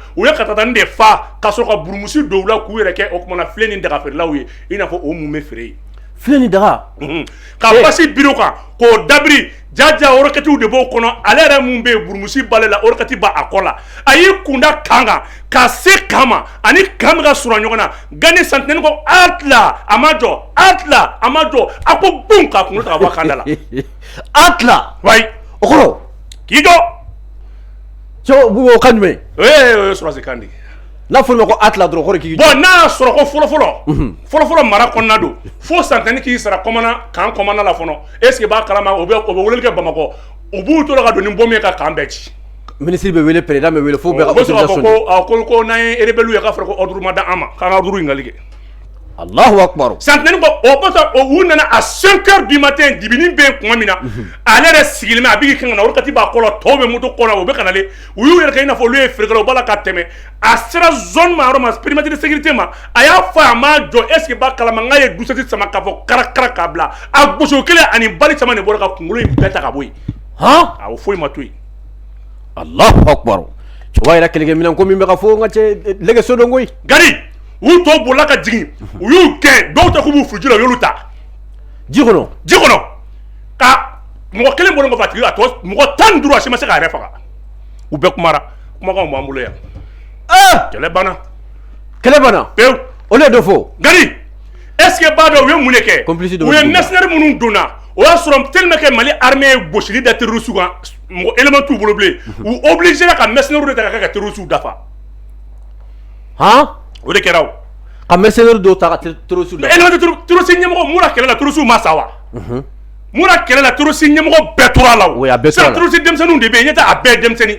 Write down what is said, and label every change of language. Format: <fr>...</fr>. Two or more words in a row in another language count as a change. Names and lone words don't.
<bm>u ye katatani de fa ka sɔrɔ ka burumusi don u la k'u yɛrɛ kɛ o kumana filen ni dagafeerelaw ye i n'a fɔ o mun bɛ feere yen filen ni daga ka basi biri kan k'o dabiri jaja orokɛtiw de b'o kɔnɔ ale yɛrɛ mun bɛ yen burumusi b'ale la orokɛti b'a kɔ la a y'i kunda kan kan ka se kan ma ani kan bɛ ka surun ɲɔgɔn na Gani santinɛni ko atla a ma jɔ atla a ma jɔ a ko bum k'a kunkolo ta ka bɔ a kan da la atla wayi o kɔrɔ k'i jɔ cɛw o kan jumɛn o ye surasi kan de n'a fɔra ko atla dɔrɔn kɔrɔ k'i jɔ bon n'a sɔrɔ ko fɔlɔfɔlɔ mara kɔnɔna don fo santinɛni k'i sara kan kɔmana la fɔlɔ</bm> <fr>est-ce que</fr> <bm>b'a kalama o bɛ weleli kɛ Bamakɔ u b'u to la ka don ni bombe ye ka kan bɛɛ ci ministre bɛ wele président bɛ wele fo bɛɛ ka autorisation ko n'an ye rebelle ye k'a fɔra ko ordre ma da an ma k'an ka ordre ɲiningali kɛ</bm> <ar>Allahu akbar</ar> <bm>santinɛni ko o kɔsɔn u nana</bm> <fr>à 5 heures du</fr> <bm>matin dibini bɛ yen kuma min na ale yɛrɛ sigilen bɛ a b'i kan na orokati b'a kɔ la tɔw bɛ moto kɔ la u bɛ ka nalen u y'u yɛrɛ kɛ i n'a fɔ olu ye feerekɛlaw u b'a la ka tɛmɛ a sera zone ma yɔrɔ ma</bm> <fr>périmètre de sécurité</fr> <bm>ma a y'a fɔ a ma jɔ</bm> <fr>est-ce que</fr> <bm>b'a kalama n k'a ye dusɛti sama k'a fɔ karakara k'a bila a gosi o kelen ani bali caman de bɔra ka kunkolo in bɛɛ ta ka bɔ yen a o foyi ma to yen</bm> <ar>Allahu akbar</ar> <bm>cɛkɔrɔba yɛrɛ kɛlɛkɛminɛn ko min bɛ ka fɔ n ka cɛ lɛgɛ so dɔn koyi Gani u to bola ka jigin u y'u gɛn dɔw ta k'u b'u fuji la u y'olu ta ji kɔnɔ ka mɔgɔ kelen bɔlen kɔfɛ a tigi a tɔ mɔgɔ 15 a si ma se k'a yɛrɛ faga u bɛɛ kumara kumakanw b'an bolo yan kɛlɛ banna pewu olu ye dɔ fɔ Gani</bm> <fr>est-ce que</fr> <bm>b'a dɔn u ye mun de kɛ u ye mercenaires minnu donna o y'a sɔrɔ</bm> <fr>tellement que</fr> <bm>Mali armée ye gosili da terroristes kan mɔgɔ élément t'u bolo bilen u obligé la ka mercenaires de ta ka kɛ terroristes dafa o de kɛra o ka mercenaires dɔw ta ka terroristes dafa élément terroriste ɲɛmɔgɔ mun na kɛlɛ la terroristes ma sa wa mun na kɛlɛ la terroriste ɲɛmɔgɔ bɛɛ tora la o</bm> <fr>c'est terroriste</fr> <bm>denmisɛnninw de bɛ yen ɲɛ tɛ a bɛɛ denmisɛnnin</bm>